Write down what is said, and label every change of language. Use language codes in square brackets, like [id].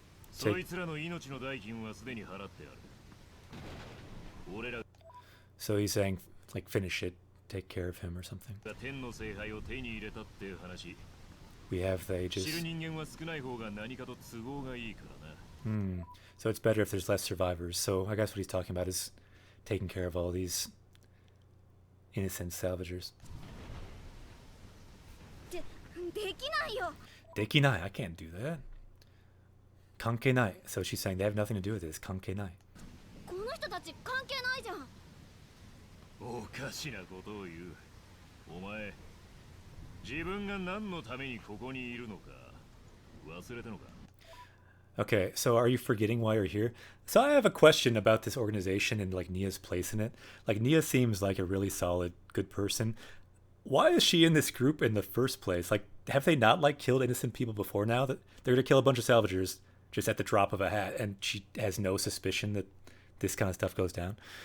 [ja] そいつらの命の代金はすでに払ってある。俺ら [en] So he's saying, like, finish it, take care of him or something. [ja] が天の聖杯を手に入れたっていう話。 [en] We have the [ja] 知る [en] Aegis. [ja] 人間は少ない方が何かと都合がいいからな。 [en] So it's better if there's less survivors. So I guess what he's talking about is taking care of all these innocent salvagers. [ja] できないよ。 Dekinai, [en] I can't do that. Kankenai. So she's saying they have nothing to do with this. [ja] Kankenai. この人たち関係ないじゃん。おかしなことを言う。お前、自分が何のためにここにいるのか忘れたのか？ [en] Okay, so are you forgetting why you're here? So I have a question about this organization and like Nia's place in it. Like Nia seems like a really solid, good person. Why is she in this group in the first place? Like, have they not like killed innocent people before now? That they're gonna kill a bunch of salvagers just at the drop of a hat, and she has no suspicion that this kind of stuff goes down.